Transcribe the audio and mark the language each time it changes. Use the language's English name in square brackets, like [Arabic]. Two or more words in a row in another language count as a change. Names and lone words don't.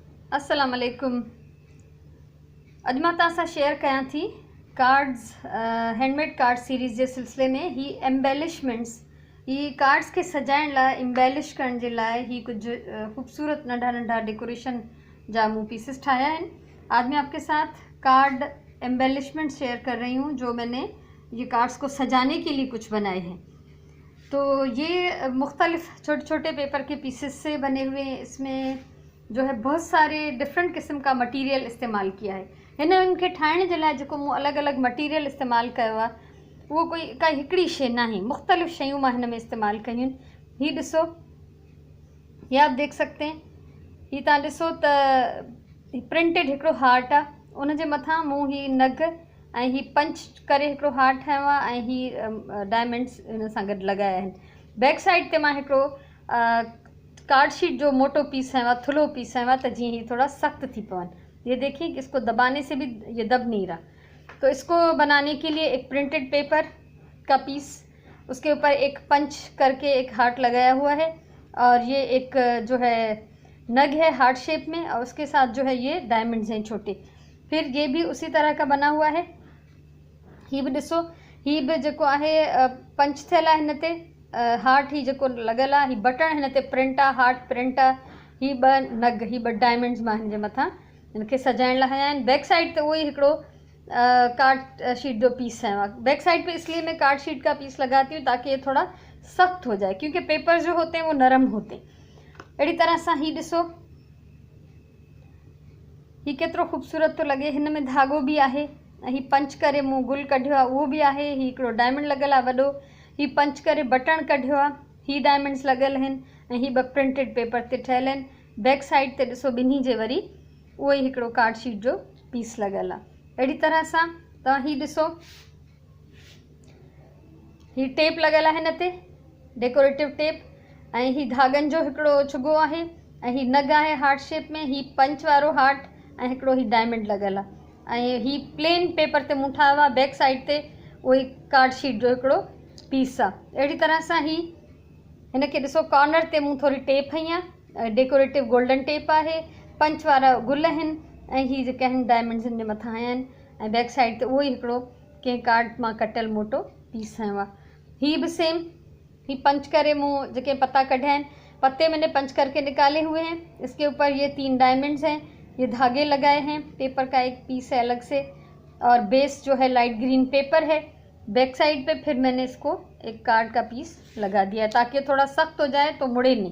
[Arabic] السلام عليكم. [Sindhi] अॼु मां तव्हां सां शेयर कयां थी [English] cards handmade card series [Sindhi] जे सिलसिले में ही एम्बेलिशमेंट्स, ही कार्ड्स के सजाइण लाइ एम्बेलिश करण जे लाइ ही कुछ खूबसूरत नंढा नंढा डेकोरेशन जा मूं पीसेस ठाया हैं। [Hindi] आज मैं आपके साथ [English] card embellishment [Hindi] शेयर कर रही हूँ जो मैंने ये कार्ड्स को सजाने के लिए कुछ बनाए हैं। तो ये मुख्तलिफ छोटे छोटे पेपर के पीसेस से बने हुए हैं। इसमें जो है बहुत सारे डिफरेंट किस्म का मटीरियल इस्तेमाल किया है। [Sindhi] इनखे ठाहिण जे लाइ जेको मूं अलॻि अलॻि मटीरियल इस्तेमाल कयो आहे उहो कोई का हिकिड़ी शइ न आहे, मुख़्तलिफ़ शयूं मां हिन में इस्तेमाल कयूं आहिनि। हीअ ॾिसो, [Hindi] ये आप देख सकते हैं, [Sindhi] हीअ तव्हां ॾिसो त प्रिंटेड हिकिड़ो हार्ट आहे, उन जे मथां मूं हीअ नग ऐं हीअ पंच करे हिकिड़ो हार्ट ठाहियो आहे ऐं हीअ डायमंड्स हिन सां गॾु लॻाया आहिनि। [English] back side [Sindhi] ते मां हिकिड़ो [English] card sheet [Sindhi] जो मोटो पीस है, थुलो पीस है, तो जी ही थोड़ा सख्त थी पवन। [Hindi] ये देखिए कि इसको दबाने से भी ये दब नहीं रहा। तो इसको बनाने के लिए एक [English] printed paper [Hindi] का पीस, उसके ऊपर एक पंच करके एक हार्ट लगाया हुआ है और ये एक जो है नग है [English] heart shape [Hindi] में और उसके साथ जो है ये डायमंड्स हैं छोटे। फिर ये भी उसी तरह का बना हुआ है। [Sindhi] ही भी ॾिसो, ही भी जेको आहे पंच थियल आहे हिन ते, हार्ट ही जेको लॻल आहे, ही बटन हिन ते प्रिंट आहे, [English] heart print [Sindhi] आहे, ही ॿ नग, ही ॿ डायमंड्स मां हिन जे मथां हिनखे सजाइण लाइ हया आहिनि। [English] back side [Sindhi] ते उहो ई हिकिड़ो [English] card sheet [Sindhi] जो पीस है। [English] back side [Hindi] पे इसलिए मैं [English] card sheet [Hindi] का पीस लगाती हूँ ताकि ये थोड़ा सख्त हो जाए, क्योंकि पेपर जो होते हैं वो नरम होते हैं। [Sindhi] अहिड़ी तरह सां ही ॾिसो, ही केतिरो ख़ूबसूरत थो लॻे। हिन में धाॻो भी आहे, ही पंच करे मूं गुल कढियो आहे उहो भी आहे, ही हिकिड़ो डायमंड लॻल आहे वॾो, ही पंच करे बटन कढियो आहे, ही डायमंड्स लॻल आहिनि ऐं ही ॿ [English] printed paper [Sindhi] ते ठहियल आहिनि। [English] back side [Sindhi] ते ॾिसो ॿिन्ही जे वरी उहो ई हिकिड़ो [English] card sheet [Sindhi] जो पीस लॻल आहे। अहिड़ी तरह सां तव्हां ही ॾिसो, ही टेप लॻल आहे हिन ते, [English] decorative tape, [Sindhi] ऐं ही धाॻनि जो हिकिड़ो छुगो आहे ऐं ही नग आहे [English] heart shape [Sindhi] में, ही पंच वारो हार्ट ऐं हिकिड़ो ही डायमंड लॻल आहे ऐं ही [English] plain paper [Sindhi] ते मूं ठाहियो आहे। [English] back side [Sindhi] ते उहो ई [English] card sheet [Sindhi] जो हिकिड़ो पीस आहे। अहिड़ी तरह सां ही हिनखे ॾिसो, कॉर्नर ते मूं थोरी टेप हई आहे, [English] decorative golden tape [Sindhi] आहे, पंच वारा गुल आहिनि ऐं ही जेके आहिनि डायमंड्स हिन जे मथां आया आहिनि ऐं [English] back side [Sindhi] ते उहो ई हिकिड़ो कंहिं कार्ड मां कटियल मोटो पीस हयो आहे। ही भी सेम, ही पंच करे मूं जेके पत्ता कढिया आहिनि, [Hindi] पत्ते मैंने पंच करके निकाले हुए हैं। इसके ऊपर ये 3 डायमंड्स हैं, ये धागे लगाए हैं, पेपर का एक पीस है अलग से और बेस जो है [English] light green paper [Hindi] है। [English] back side [Hindi] पे फिर मैंने इसको एक कार्ड का पीस लगा दिया ताकि थोड़ा सख्त हो जाए तो मुड़े नहीं।